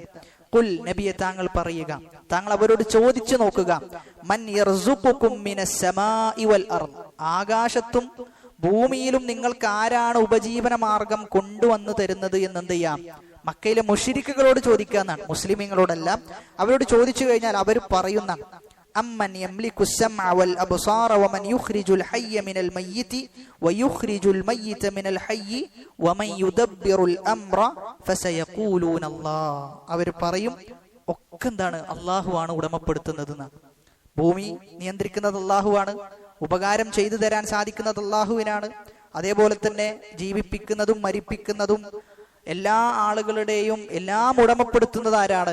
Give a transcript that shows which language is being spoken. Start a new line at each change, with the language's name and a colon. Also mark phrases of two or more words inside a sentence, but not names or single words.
Malayalam: ഖുൽ, നബിയെ താങ്കൾ പറയുക, താങ്കൾ അവരോട് ചോദിച്ചു നോക്കുക,
Arabic: من يرزقكم من السماء والأرض,
Malayalam: ആകാശത്തും ഭൂമിയിലും നിങ്ങൾക്ക് ആരാണ് ഉപജീവന മാർഗം കൊണ്ടുവന്നു തരുന്നത് എന്നെന്ത് ചെയ്യാം? മക്കയിലെ മുശ്രിക്കുകളോട് ചോദിക്കുക എന്നാണ്, മുസ്ലിമീങ്ങളോടല്ല. അവരോട് ചോദിച്ചു കഴിഞ്ഞാൽ അവർ പറയുന്ന
Arabic: أمن يملك السمع والابصار ومن يخرج الحي من الميت ويخرج الميت من الحي ومن يدبر الامر فسيقولون الله.
Malayalam: അവർ പറയും ഒക്കെ എന്താണ്? അല്ലാഹുവാണ് ഉടമപ്പെടുത്തുന്നത് എന്നാണ്. ഭൂമി നിയന്ത്രിക്കുന്നത് അല്ലാഹുവാണ്, ഉപകാരം ചെയ്തു തരാൻ സാധിക്കുന്നത് അല്ലാഹുവിനാണ്. അതേപോലെ തന്നെ ജീവിപ്പിക്കുന്നതും മരിപ്പിക്കുന്നതും എല്ലാ ആളുകളുടെയും എല്ലാം ഉടമപ്പെടുത്തുന്നത് ആരാണ്?